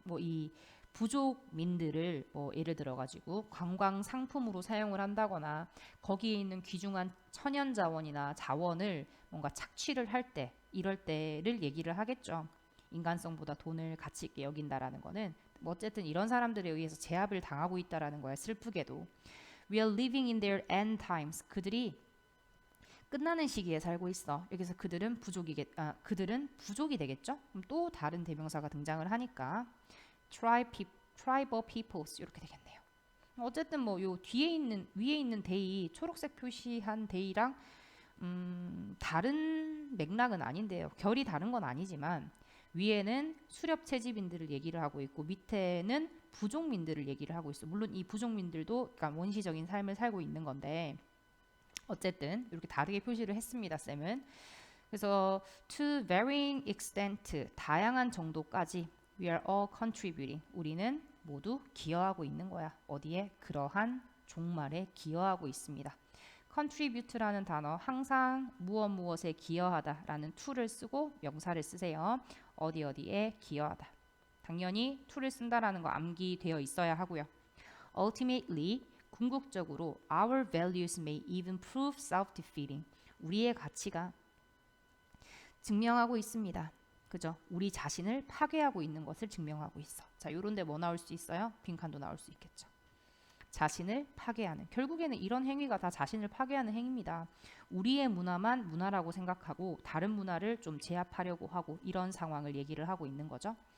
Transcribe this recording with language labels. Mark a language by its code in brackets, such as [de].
[ko] 뭐 이 부족민들을 뭐 예를 들어 가지고 관광 상품으로 사용을 한다거나 거기에 있는 귀중한 천연 자원이나 자원을 뭔가 착취를 할 때 이럴 때를 얘기를 하겠죠. 인간성보다 돈을 가치 있게 여긴다라는 거는 뭐 어쨌든 이런 사람들에 의해서 제압을 당하고 있다라는 거야. 슬프게도. [en] We are living in their end times. [ko] 그들이 끝나는 시기에 살고 있어. 여기서 그들은 부족이 되겠죠? 그럼 또 다른 대명사가 등장을 하니까 [en] tribal peoples [ko] 이렇게 되겠네요. 어쨌든 뭐 요 위에 있는 데이 초록색 표시한 데이랑 다른 맥락은 아닌데요. 결이 다른 건 아니지만 위에는 수렵 채집인들을 얘기를 하고 있고 밑에는 부족민들을 얘기를 하고 있어. 물론 이 부족민들도 그러니까 원시적인 삶을 살고 있는 건데 어쨌든 이렇게 다르게 표시를 했습니다. 쌤은. 그래서 [en] to varying extent [ko] 다양한 정도까지 [en] we are all contributing [ko] 우리는 모두 기여하고 있는 거야. 어디에? 그러한 종말에 기여하고 있습니다. contribute라는 단어 항상 무엇에 기여하다라는 to를 쓰고 명사를 쓰세요. 어디에 기여하다. 당연히 to를 쓴다라는 거 암기되어 있어야 하고요. [en] ultimately [ko] 궁극적으로 [en] our values may even prove self-defeating. [ko] 우리의 가치가 증명하고 있습니다. 그죠? 우리 자신을 파괴하고 있는 것을 증명하고 있어. 자, 요런데 뭐 나올 수 있어요? 빈칸도 나올 수 있겠죠. 자신을 파괴하는. 결국에는 이런 행위가 다 자신을 파괴하는 행위입니다. 우리의 문화만 문화라고 생각하고 다른 문화를 좀 제압하려고 하고 이런 상황을 얘기를 하고 있는 거죠.